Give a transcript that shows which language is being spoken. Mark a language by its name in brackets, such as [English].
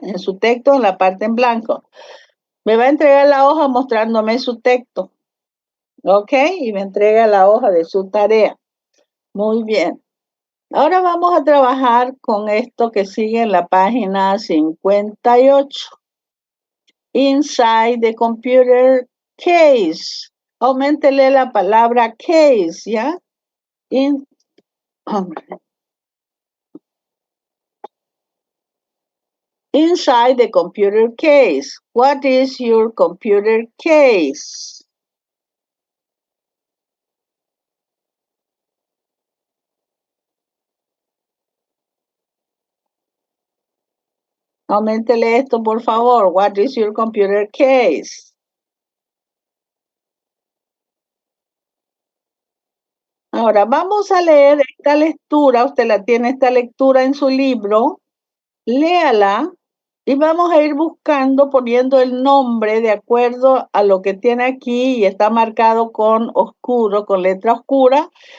[Spanish] En su texto, en la parte en blanco. Me va a entregar la hoja mostrándome su texto, ¿ok? Y me entrega la hoja de su tarea. Muy bien. Ahora vamos a trabajar con esto que sigue en la página 58. [English] Inside the computer case. [Spanish] Auméntele la palabra case, ¿ya? [English] Inside the computer case. What is your computer case? [Spanish] Auméntele esto, por favor. [English] What is your computer case? [Spanish] Ahora, vamos a leer esta lectura. Usted la tiene esta lectura en su libro. Léala y vamos a ir buscando, poniendo el nombre de acuerdo a lo que tiene aquí y está marcado con oscuro, con letra oscura.